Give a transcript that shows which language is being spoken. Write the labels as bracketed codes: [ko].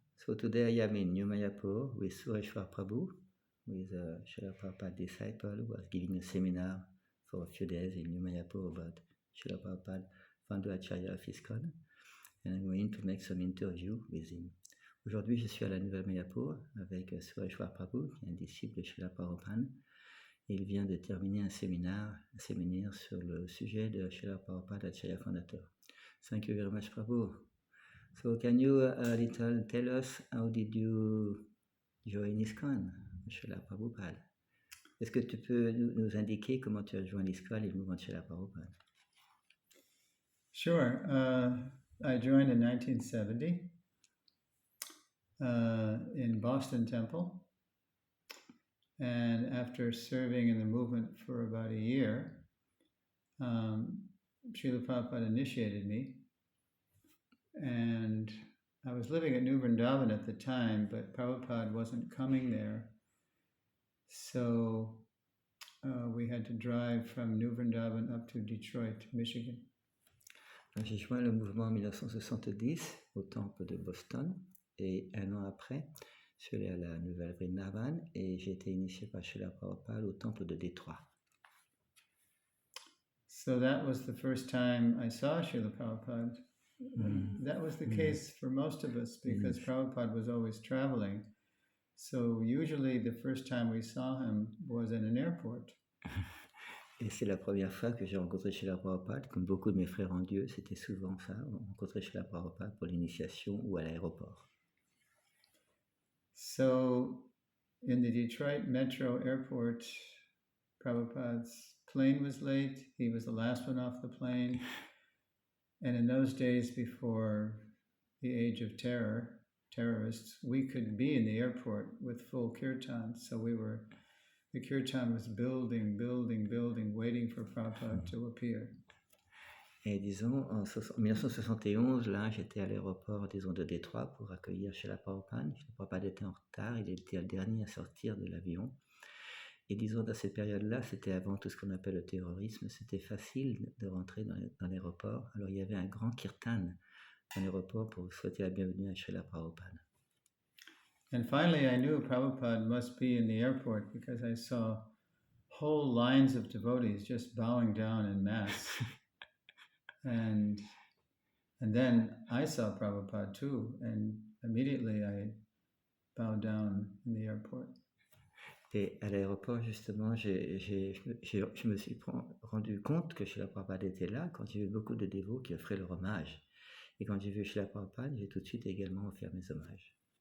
[en] So today I am in New Mayapura with Suresvara Prabhu, with a Srila Prabhupada disciple who was giving a seminar for a few days in New Mayapura about Srila Prabhupada, founder Acarya of ISKCON, and I'm going to make some interview with him. [fr] Aujourd'hui, je suis à la Nouvelle Mayapura avec Suresvara Prabhu, qui est un disciple de Srila Prabhupada. Et il vient de terminer un séminaire sur le sujet de Srila Prabhupada, Acarya Fondateur. [en] Thank you very much, Prabhu. So can you little tell us how did you join ISKCON, Srila Prabhupada? [fr] Est-ce que tu peux nous indiquer comment tu as joint l'ISKCON et le mouvement de Srila Prabhupada? [en] Sure. I joined in 1970 in Boston Temple. And after serving in the movement for about a year, Srila Prabhupada initiated me. And I was living at New Vrindavan at the time, but Prabhupada wasn't coming there. So we had to drive from New Vrindavan up to Detroit, Michigan. [fr] J'ai joint le mouvement en 1970 au temple de Boston et un an après, je suis allé à la Nouvelle Vrindavan et j'ai été initié par Srila Prabhupada au temple de Détroit. [en] So that was the first time I saw Srila Prabhupada. That was the case for most of us because Prabhupada was always traveling. So usually the first time we saw him was in an airport. [fr] Et c'est la première fois que j'ai rencontré Srila Prabhupada. Comme beaucoup de mes frères en Dieu, c'était souvent ça, on rencontrait Srila Prabhupada pour l'initiation ou à l'aéroport. [en] So in the Detroit Metro Airport, Prabhupada's plane was late. He was the last one off the plane. And in those days before the age of terrorists, we could be in the airport with full kirtan. So the kirtan was building, waiting for Prabhupada to appear. [fr] Et disons, en 1971, là, j'étais à l'aéroport, disons, de Détroit pour accueillir Srila Prabhupada. Srila Prabhupada était en retard, il était le dernier à sortir de l'avion. Et disons, dans cette période-là, c'était avant tout ce qu'on appelle le terrorisme, c'était facile de rentrer dans l'aéroport. Alors il y avait un grand kirtan dans l'aéroport pour souhaiter la bienvenue à Srila Prabhupada. [en] And finally, I knew Prabhupada must be in the airport because I saw whole lines of devotees just bowing down in mass. and then I saw Prabhupada too, and immediately I bowed down in the airport. [fr] Et à l'aéroport, justement, je me suis rendu compte que Srila Prabhupada était là quand j'ai vu beaucoup de dévots qui offraient leur hommage. Et quand j'ai vu Srila Prabhupada, j'ai tout de suite également offert mes hommages.